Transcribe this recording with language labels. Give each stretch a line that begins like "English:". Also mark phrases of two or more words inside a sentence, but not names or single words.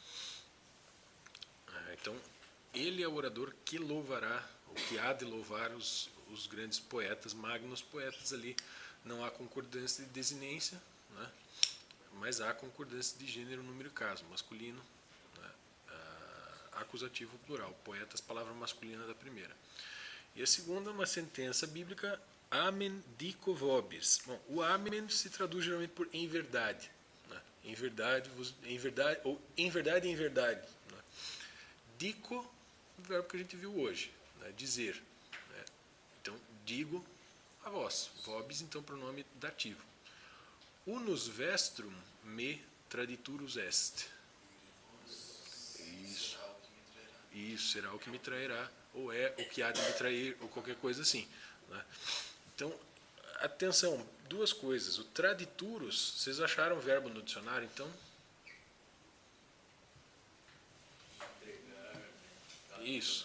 Portuguese: Então, ele é o orador que louvará, ou que há de louvar os grandes poetas, magnos poetas ali. Não há concordância de desinência, né? Mas há concordância de gênero, número e caso, masculino, né? Acusativo plural, poetas, palavra masculina da primeira. E a segunda, uma sentença bíblica,
Latin: amen dico vobis.
Portuguese: Bom, o amen se traduz geralmente por em verdade, né? Em verdade, ou em verdade, em verdade, né? Dico, o verbo que a gente viu hoje, né? Dizer, né? Então, digo a vós, vobis, então, pronome dativo.
Latin: Unus vestrum me traditurus est.
Portuguese: Isso, será o que me trairá, ou é o que há de me trair, ou qualquer coisa assim, né? Então, atenção, duas coisas. O traditurus, vocês acharam o verbo no dicionário, então? Isso.